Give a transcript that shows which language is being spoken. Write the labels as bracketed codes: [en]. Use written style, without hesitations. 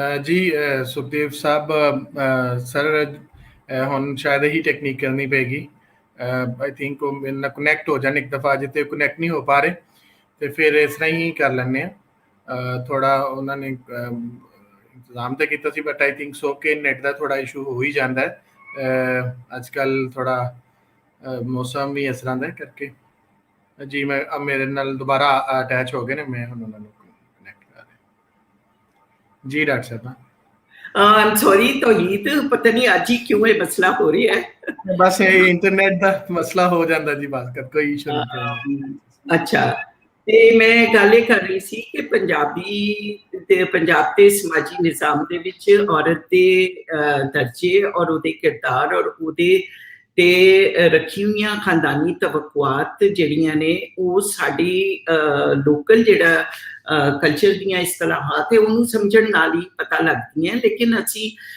[pa] जी सुखदेव साहब सर ਹੁਣ ਸ਼ਾਇਦ ਇਹੀ ਟੈਕਨੀਕ ਕਰਨੀ ਪੈਗੀ ਆਈ ਥਿੰਕ ਉਹ ਮੇਰੇ ਨਾਲ ਕਨੈਕਟ ਹੋ ਜਾਣ ਇੱਕ ਦਫਾ ਜਿੱਤੇ ਕਨੈਕਟ ਨਹੀਂ ਹੋ ਪਾ ਰਹੇ ਤੇ ਫਿਰ ਇਸ ਤਰ੍ਹਾਂ ਹੀ ਕਰ ਲੈਂਦੇ ਆ ਥੋੜਾ ਉਹਨਾਂ ਨੇ ਇੰਤਜ਼ਾਮ ਤਾਂ ਕੀਤਾ ਸੀ ਬਟ ਆਈ ਥਿੰਕ ਸੋ ਕਿ ਨੈਟ ਦਾ ਥੋੜਾ ਇਸ਼ੂ ਹੋ ਹੀ ਜਾਂਦਾ ਹੈ ਅੱਜ ਕੱਲ ਥੋੜਾ ਮੌਸਮ ਵੀ ਇਸ ਤਰ੍ਹਾਂ ਦਾ ਕਰਕੇ ਜੀ ਮੈਂ ਅਬ ਮੇਰੇ ਨਾਲ ਦੁਬਾਰਾ ਅਟੈਚ ਹੋ ਗਏ ਨੇ ਮੈਂ ਹੁਣ ਉਹਨਾਂ ਨੂੰ ਕਨੈਕਟ ਕਰ ਰਿਹਾ ਜੀ ਡਾਕਟਰ ਸਾਹਿਬ [hi] I'm sorry तौहीद पता नहीं आज ही क्यों ये मसला हो रहा है बस ये इंटरनेट का मसला हो जाता जी बात कर कोई इशू नहीं [pa] अच्छा ਤੇ ਮੈਂ ਗੱਲ ਇਹ ਕਰ ਰਹੀ ਸੀ ਕਿ ਪੰਜਾਬ ਦੇ ਸਮਾਜੀ ਨਿਜ਼ਾਮ ਦੇ ਵਿੱਚ ਔਰਤ ਦੇ ਦਰਜੇ ਔਰ ਉਹਦੇ ਕਿਰਦਾਰ ਔਰ ਉਹਦੇ ਤੇ ਰੱਖੀ ਹੋਈਆਂ ਖਾਨਦਾਨੀ ਤਵੱਕੁਆਤ ਜਿਹੜੀਆਂ ਨੇ ਉਹ ਸਾਡੀ ਲੋਕਲ ਜਿਹੜਾ ਕਲਚਰ ਦੀਆਂ ਇਸਤਲਾਹਾਤ ਹੈ ਉਹਨੂੰ ਸਮਝਣ ਨਾਲ ਹੀ ਪਤਾ ਲੱਗਦੀਆਂ ਲੇਕਿਨ ਅਸੀਂ